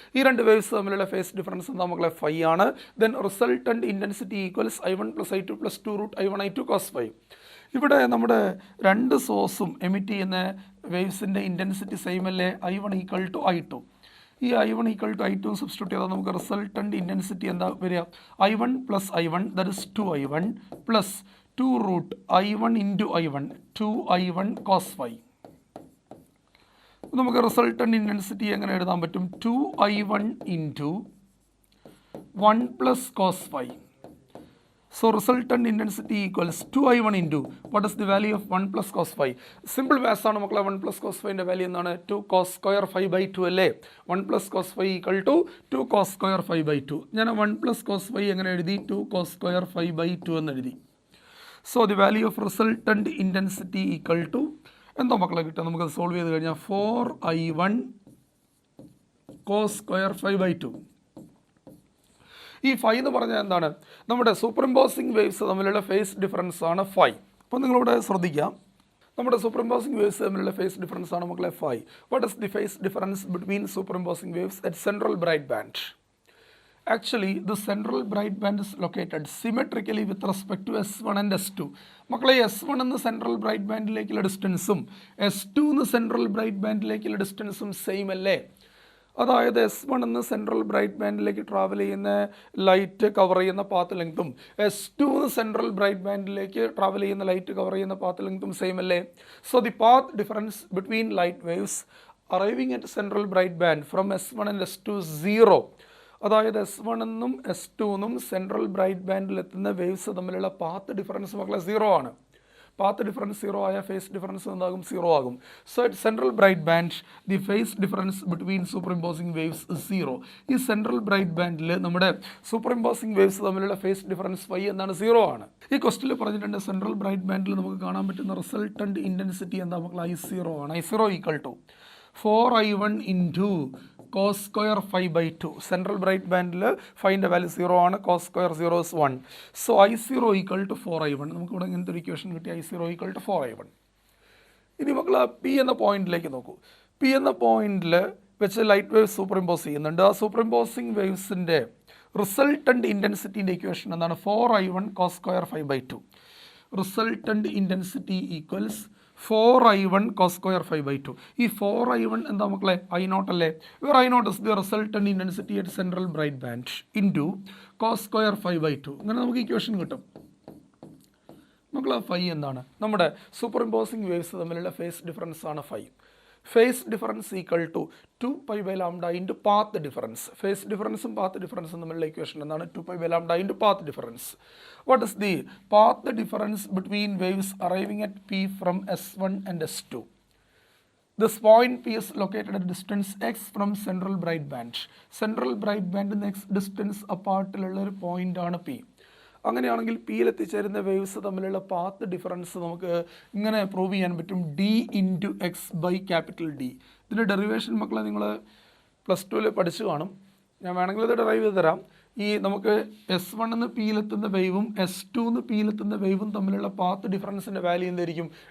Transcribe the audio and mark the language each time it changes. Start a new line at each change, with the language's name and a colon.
Malayalam: ഈ രണ്ട് വേവ്സ് തമ്മിലുള്ള ഫേസ് ഡിഫറൻസ് എന്താ മക്കളെ? ഫൈ ആണ്.
English: Then resultant intensity equals I1 plus I2 plus 2√I1 I2 cos phi.
Malayalam: ഇവിടെ നമ്മുടെ രണ്ട് സോഴ്സും എമിറ്റ് ചെയ്യുന്ന വേവ്സിൻ്റെ ഇൻറ്റൻസിറ്റി സെയിം അല്ലേ? I1 equal to I2. ഈ I1 equal to I2 substitute ചെയ്താൽ നമുക്ക് റിസൾട്ടൻ്റ് ഇൻറ്റൻസിറ്റി എന്താ വരിക?
English: I1 plus I1 that is 2I1 plus 2√I1 into I1 2I1 cos phi.
Malayalam: നമുക്ക് റിസൾട്ടൻ്റ് ഇൻറ്റൻസിറ്റി എങ്ങനെ എഴുതാൻ പറ്റും?
English: 2I1 into 1 plus cos phi. So resultant intensity equals 2I1 into what is the value of 1 plus cos phi?
Malayalam: Simple maths ആണ് മക്കളെ.
English: 1 plus cos phi
Malayalam: ൻ്റെ value എന്താണ്?
English: 2 cos square phi by 2 അല്ലേ? 1 plus cos phi equal to 2 cos square phi by 2.
Malayalam: ഞാൻ
English: 1 plus cos phi
Malayalam: എങ്ങനെ എഴുതി?
English: 2 cos square phi by 2
Malayalam: എന്ന് എഴുതി.
English: So the value of resultant intensity equal to
Malayalam: എന്താ മക്കളെ കിട്ടുക? നമുക്ക് സോൾവ് ചെയ്ത് കഴിഞ്ഞാൽ 4I1 cos square phi by 2. ഈ ഫൈ എന്ന് പറഞ്ഞാൽ എന്താണ്? നമ്മുടെ സൂപ്പർ ഇമ്പോസിങ് വേവ്സ് തമ്മിലുള്ള ഫേസ് ഡിഫറൻസ് ആണ് ഫൈ. അപ്പോൾ നിങ്ങളിവിടെ ശ്രദ്ധിക്കാം, നമ്മുടെ സൂപ്പർ ഇമ്പോസിങ് വേവ്സ് തമ്മിലുള്ള ഫേസ് ഡിഫറൻസ് ആണ് മക്കളെ phi.
English: What is the phase difference between superimposing waves at central bright band? Actually, the central bright band is located symmetrically with respect to S1 and S2.
Malayalam: മക്കളെ S1 എന്ന central bright ബാൻഡിലേക്കുള്ള ഡിസ്റ്റൻസും S2 എന്ന central bright ബാൻഡിലേക്കുള്ള ഡിസ്റ്റൻസും same അല്ലേ? അതായത് S1 എന്ന central bright ബാൻഡിലേക്ക് travel ചെയ്യുന്ന light cover ചെയ്യുന്ന path ലെങ്ത്തും S2 എന്ന സെൻട്രൽ ബ്രൈറ്റ് ബാൻഡിലേക്ക് ട്രാവൽ ചെയ്യുന്ന ലൈറ്റ് കവർ ചെയ്യുന്ന പാത്ത് ലെങ്ത്തും സെയിം അല്ലേ?
English: So the path difference between light waves arriving at central bright band from S1 and S2 0.
Malayalam: അതായത് S1 എന്നും S2 എന്നും സെൻട്രൽ ബ്രൈറ്റ് ബാൻഡിൽ എത്തുന്ന വേവ്സ് തമ്മിലുള്ള പാത്ത് ഡിഫറൻസ് മക്കളെ 0 ആണ്. പാത്ത് ഡിഫറൻസ് 0 ആയ ഫേസ് ഡിഫറൻസ് എന്താകും? 0 ആകും.
English: So at central bright band the phase difference between superimposing waves 0.
Malayalam: ഈ സെൻട്രൽ ബ്രൈറ്റ് ബാൻഡിൽ നമ്മുടെ സൂപ്പർ ഇമ്പോസിങ് വേവ്സ് തമ്മിലുള്ള ഫേസ് ഡിഫറൻസ് ഫൈ എന്താണ്? 0 ആണ്. ഈ ക്വസ്റ്റിൽ പറഞ്ഞിട്ടുണ്ട് സെൻട്രൽ ബ്രൈറ്റ് ബാൻഡിൽ നമുക്ക് കാണാൻ പറ്റുന്ന റിസൾട്ടൻറ്റ് ഇൻറ്റൻസിറ്റി എന്താ മക്കളെ? I0 ആണ്.
English: I0 equal to 4I1 into cos square 5/2.
Malayalam: Central bright ബാൻഡിൽ ഫൈൻ്റെ value 0 ആണ്.
English: cos square 0 is 1. So I0 equal to 4I1.
Malayalam: നമുക്കിവിടെ ഇങ്ങനത്തെ ഒരു ഇക്വേഷൻ കിട്ടി.
English: I0 equal to 4I1.
Malayalam: ഇനി മക്കൾ പി എന്ന പോയിന്റിലേക്ക് നോക്കൂ. പി എന്ന പോയിന്റിൽ വെച്ച് ലൈറ്റ് വേവ്സ് സൂപ്പർ ഇമ്പോസ് ചെയ്യുന്നുണ്ട്. ആ സൂപ്പർ ഇമ്പോസിങ് വേവ്സിൻ്റെ റിസൾട്ടൻറ്റ് ഇൻറ്റൻസിറ്റിൻ്റെ ഇക്വേഷൻ എന്താണ്?
English: 4I1 cos square 5/2. Resultant intensity equals 4I1 cos square 5/2.
Malayalam: ഈ 4I1 എന്താ മക്കളെ? I0 അല്ലേ?
English: Where I0 is the resultant intensity at central bright band into cos square 5/2.
Malayalam: അങ്ങനെ നമുക്ക് equation കിട്ടും. മക്കളെ ഫൈ എന്താണ്? നമ്മുടെ സൂപ്പർ ഇമ്പോസിങ് വേവ്സ് തമ്മിലുള്ള
English: Phase difference ആണ് phi. Phase difference equal to 2π/λ into path difference.
Malayalam: Face ഡിഫറൻസും path ഡിഫറൻസും തമ്മിലുള്ള ഇക്വേഷൻ എന്താണ്?
English: 2π/λ into path difference. What is the path difference between waves arriving at P from S1 and S2? This point P is located at distance x from central bright band. Central bright band next distance
Malayalam: apart-ലുള്ള ഒരു point ആണ് P. അങ്ങനെയാണെങ്കിൽ പിയിൽ എത്തിച്ചേരുന്ന waves തമ്മിലുള്ള path difference നമുക്ക് ഇങ്ങനെ prove ചെയ്യാൻ പറ്റും.
English: D into x by capital D.
Malayalam: ഇതിൻ്റെ ഡെറിവേഷൻ മക്കളെ നിങ്ങൾ +2 പഠിച്ചു കാണും. ഞാൻ വേണമെങ്കിൽ ഇത് ഡെറൈവ് ചെയ്ത് തരാം. ഈ നമുക്ക് S1 എന്ന് പിയിലെത്തുന്ന വേവും S2 എന്ന് പിയിലെത്തുന്ന വേവും തമ്മിലുള്ള പാത്ത് ഡിഫറൻസിൻ്റെ വാല്യൂ എന്തായിരിക്കും?